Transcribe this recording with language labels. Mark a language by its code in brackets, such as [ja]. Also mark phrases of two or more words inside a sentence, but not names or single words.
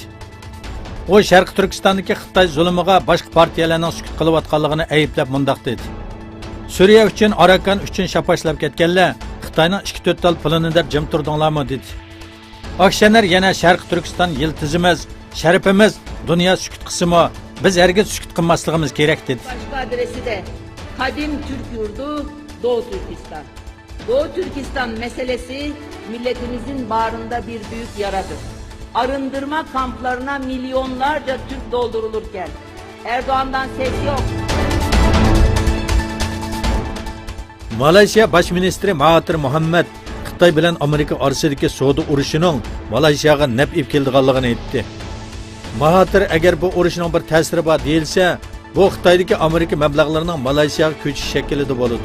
[uz] O Sharqi Turkistondagi Xitoy zulmiga boshqa partiyalarning sukut qilayotganligini ayblab mundaq dedi. Suriya uchun, Arakan uchun shapashlab ketganlar Xitoyning 2-4 tal pulini deb jim turdinglarmi dedi. Akşener yana Sharqi Turkiston yiltizimiz, sharafimiz, dunyo sukut qismi, biz hergiz sukut qilmasligimiz kerak dedi. [tr] Başka adresi de Kadim Türk Yurdu, Doğu Türkistan. Doğu Türkistan meselesi milletimizin bağrında bir büyük yaradır. Arındırma kamplarına milyonlarca Türk doldurulurken Erdoğan'dan ses yok. [uz] Malayziya Baş Ministri Mahathir Mohamad Xitoy bilan Amerika orasidagi savdo urushining Malayziyaga naf kelganligini aytdi. Mahathir agar bu urushning bir ta'siri bor deyilsa, bu Xitoydagi Amerika mablag'larining Malayziyaga ko'chish shaklida bo'ladi.